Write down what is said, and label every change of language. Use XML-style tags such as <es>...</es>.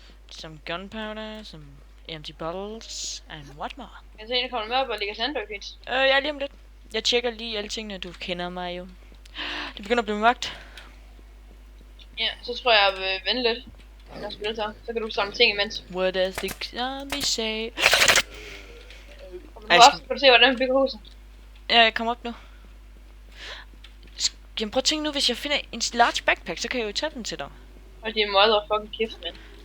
<en>Some gunpowder, some empty bottles, and what more?</en> <da>Katrine, der kommer med op og ligger sandbarricades. Ja, lige om lidt. Jeg tjekker lige alle tingene, du kender mig jo. Det begynder at blive mørkt. Ja, så tror jeg, jeg vil vente lidt. Så kan du samle ting imens.</da> <en>What does the zombie say?</en> <da>Og du også kan du se, hvordan vi bygger huset. Ja, jeg kommer op nu. Jamen prøv at tænke nu, hvis jeg finder en</da> <en>large backpack,</en> <da>så kan jeg jo tage den til dig. Og det er motherfucking kæft, mand.</da>